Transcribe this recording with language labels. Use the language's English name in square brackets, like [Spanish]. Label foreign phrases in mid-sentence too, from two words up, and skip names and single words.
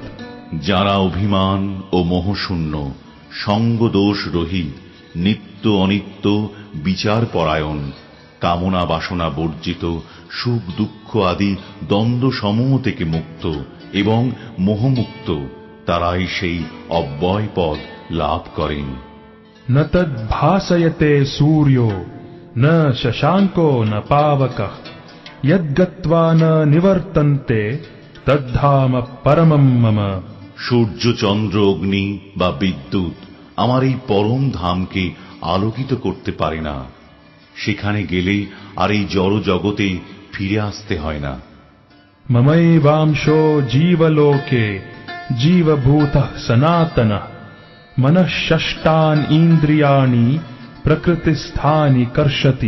[Bangla] যারা অভিমান ও মোহশূন্য, সঙ্গদোষ রহিত, নিত্য অনিত্য বিচার পরায়ণ, কামনা বাসনা বর্জিত, সুখ দুঃখ আদি দ্বন্দ্ব সমূহ থেকে মুক্ত এবং মোহমুক্ত, তারাই সেই অব্যয় পদ লাভ করেন। [Sanskrit] ন তদ্ ভাসয়তে সূর্যো ন শশাঙ্কো ন পাবকঃ যদ্গত্বা ন নিবর্তন্তে তদ্ধাম পরমম মম। [Bangla] সূর্য, চন্দ্র, অগ্নি বা বিদ্যুৎ আমার এই পরম ধামকে আলোকিত করতে পারে না। সেখানে গেলে আর এই জড় জগতে ফিরে আসতে হয় না। [Sanskrit] মমৈবাংশো জীবলোকে জীবভূতঃ সনাতনঃ মনঃ ষষ্ঠানি ইন্দ্রিয়াণি প্রকৃতিস্থানি কর্ষতি।